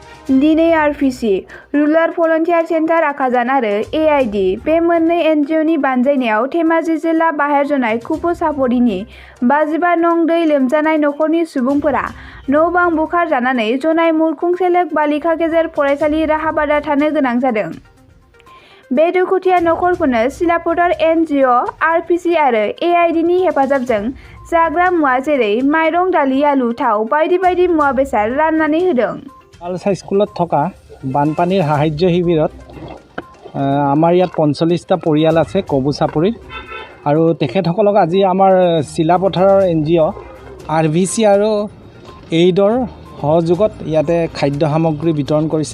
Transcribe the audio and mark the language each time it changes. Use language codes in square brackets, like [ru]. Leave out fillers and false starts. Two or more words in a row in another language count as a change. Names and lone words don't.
[brx] दिनै आरपिसि रुराल भलन्टियार सेन्टार आखाजान आरो एआइडि बे मोननै एनजिअनि बानजायनायाव धेमाजि जिल्ला बाहेरजनाय खुफु सापरिनि 55 नं दै लोमजानाय नखरनि सुबुंफोरा न' बां बुखारजानानै जनाय मुरखुं सेलेक बालिका गेजेर फरायसालि राहाबादा थानो गोनां जादों। बे दुखुथिया नखरफोरनो सिलापथार एनजिअ आरपिसि आरो एआइडिनि हेफाजाबजों जाग्रा मुवा जेरै माइरं दालि आलु थाव बायदि बायदि मुवा बेसाद राननानै होदों। [as] গাৰ্লছ হাইস্কুলত থকা বানপানীৰ সাহায্য শিবিৰত আমাৰ ইয়াত 45টা পৰিয়াল আছে কবু চাপৰিত আৰু তেখেতসকলক আজি আমাৰ চিলাপথাৰৰ এনজিঅ আৰভিচি আৰু এইডৰ সহযোগত ইয়াতে খাদ্য সামগ্ৰী বিতৰণ কৰিছে।